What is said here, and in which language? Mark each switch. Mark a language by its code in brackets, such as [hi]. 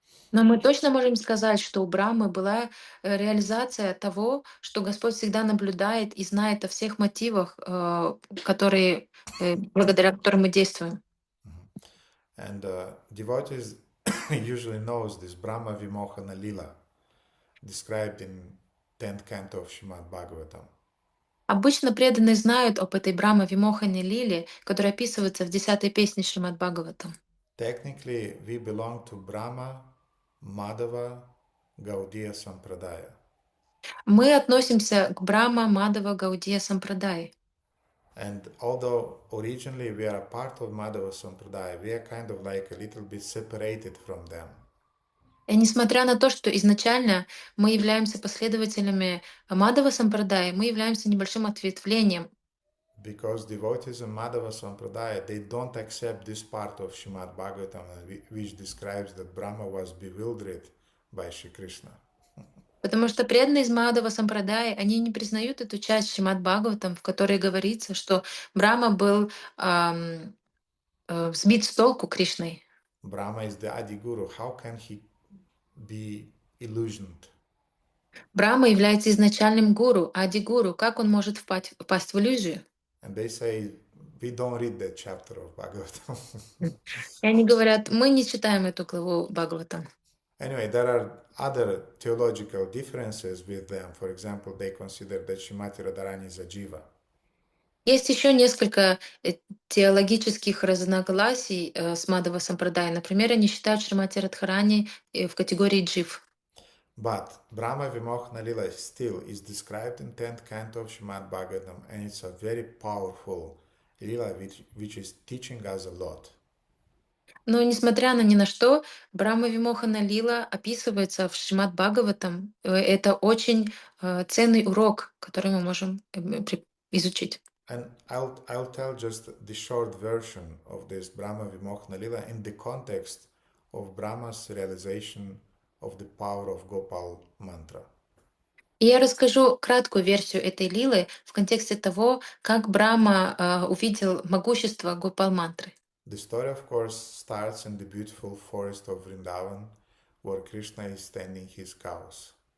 [ru] Но мы точно можем сказать, что у Брамы была реализация того, что Господь всегда наблюдает и знает о всех мотивах, благодаря которым мы действуем. [en] And devotees usually knows this Brahma Vimohana Lila, described in 10th canto of Srimad Bhagavatam. [ru] Обычно преданные знают об этой Брахма Вимохане Лиле, которая описывается в 10-й песне Шримад Бхагаватам. [en] Technically, we belong to Brahma, Madhava, Gaudiya Sampradaya. [ru] Мы относимся к Брахма Мадава Гаудия Сампрадай. [en] And although originally we are a part of Madhava Sampradaya, we are kind of like a little bit separated from them. [ru] И несмотря на то, что изначально мы являемся последователями Мадава Сампрадай, мы являемся небольшим ответвлением. [en] Because devotees in Madhava Sampradaya, they don't accept this part of Srimad Bhagavatam which describes that Brahma was bewildered by Shri Krishna. [ru] Потому что преданные из Мадава Сампрадай, они не признают эту часть Шримад Бхагаватам, в которой говорится, что Брахма был сбит с толку Кришной. [en] Brahma is the Adi Guru. How can he be illusioned? [ru] Брахма является изначальным гуру, ади-гуру. Как он может впасть в иллюзию? [en] And they say, we don't read that chapter of Bhagavatam. [ru] И они говорят, мы не читаем эту главу Бхагаватам. [en] Anyway, there are other theological differences with them. For example, they consider that Shrimati Radharani is a jiva. [ru] Есть еще несколько теологических разногласий с Мадава Сампрадай. Например, они считают Шримати Радхарани в категории джив. [en] But Brahma Vimohana Lila still is described in 10th canto of Srimad Bhagavatam, and it's a very powerful Lila which is teaching us a lot. [ru] Но несмотря на ни на что, Брахма Вимохана Лила описывается в Шримад Бхагаватам. Это очень ценный урок, который мы можем изучить. [en] And I'll tell just the short version of this Brahma Vimohana Lila in the context of Brahma's realization of the power of Gopal Mantra. [ru] И я расскажу краткую версию этой лилы в контексте того, как Брахма увидел могущество Гопал Мантры. [en] The story, of course, starts in the beautiful forest of Vrindavan, where Krishna is tending his cows.